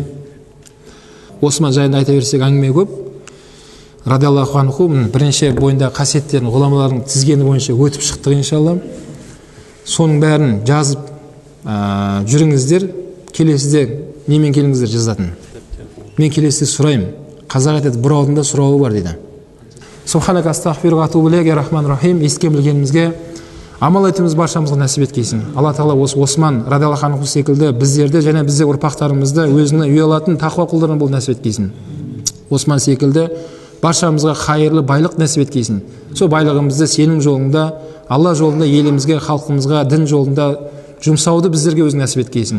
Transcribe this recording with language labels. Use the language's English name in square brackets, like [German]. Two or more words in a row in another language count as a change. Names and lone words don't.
[Kazakh] Осман жайында айта берсек әңгіме көп. [Arabic] رضي الله عنه [Kazakh] бірінші бойында қасиеттерін ғұламалардың тізгені бойынша өтіп шықтық иншалла. Соның бәрін жазып жүріңіздер. Келесіде немен келіңіздер жазатын. Мен келесіде сұраймын. Қазақ айтады, бір алдында сұрауы бар дейді. [Arabic] سبحانك أستغفرك وأتوب إليك يا رحمن رحيم. [Kazakh] Естіген білгенімізге амал етуіміз баршамызға нәсіп еткейсін. Алла тағала осы Осман [Arabic] رضي الله عنه [Kazakh] секілді біздерді және бізде ұрпақтарымызды өзіне үй алатын тақуа құлдардан бол нәсіп еткейсін. Осман секілді баршамызға хайырлы байлық нәсіп еткейсін. Сол байлығымызды сенің жолыңда, Алла жолында, елімізге, халқымызға, дін жолында жұмсауды біздерге өзің нәсіп еткейсін.